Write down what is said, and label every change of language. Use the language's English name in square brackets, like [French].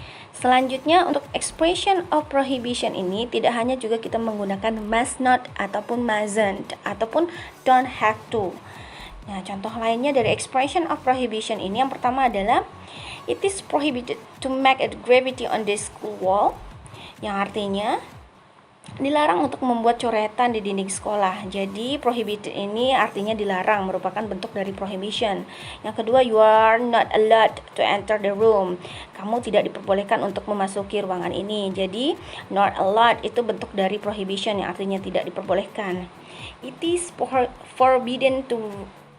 [Indonesian] Selanjutnya untuk expression of prohibition ini tidak hanya juga kita menggunakan must not ataupun mustn't ataupun don't have to. Nah, contoh lainnya dari expression of prohibition ini yang pertama adalah [English] it is prohibited to make a graffiti on the school wall. [Indonesian] Yang artinya dilarang untuk membuat coretan di dinding sekolah. Jadi prohibited ini artinya dilarang, merupakan bentuk dari prohibition. Yang kedua, [English] you are not allowed to enter the room. [Indonesian] Kamu tidak diperbolehkan untuk memasuki ruangan ini. Jadi not allowed itu bentuk dari prohibition yang artinya tidak diperbolehkan. [English] It is forbidden to